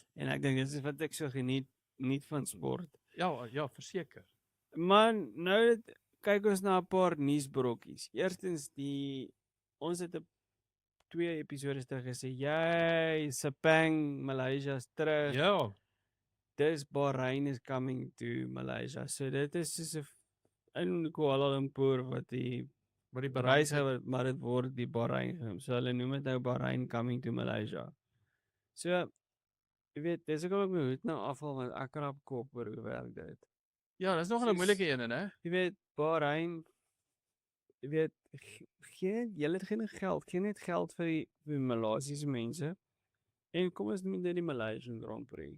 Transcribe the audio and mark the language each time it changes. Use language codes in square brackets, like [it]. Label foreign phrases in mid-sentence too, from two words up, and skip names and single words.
[af] En ek dink dit is wat ek so geniet van sport. Ja, verseker. Maar nou kyk ons na 'n paar nuusbrokkies. Eerstens ons het 2 episode terug gesê, Sepang Malaysia's terug. Ja. [en] Dis Bahrain is coming to Malaysia. [af] So dit is soos in Kuala Lumpur wat die reisgewers, maar dit word die Bahrain genoem. So hulle noem dit nou Bahrain [en] coming to [af] Malaysia. So jy weet, dis ook ek moet nou afval want ek krap kop oor hoe werk dit. Ja, dis nog 'n moeilike een, hè? Jy weet, Bahrain jy weet jy het geen geld, geen net geld vir die Maleisiese mense. En kom ons met die Malaysian Grand Prix.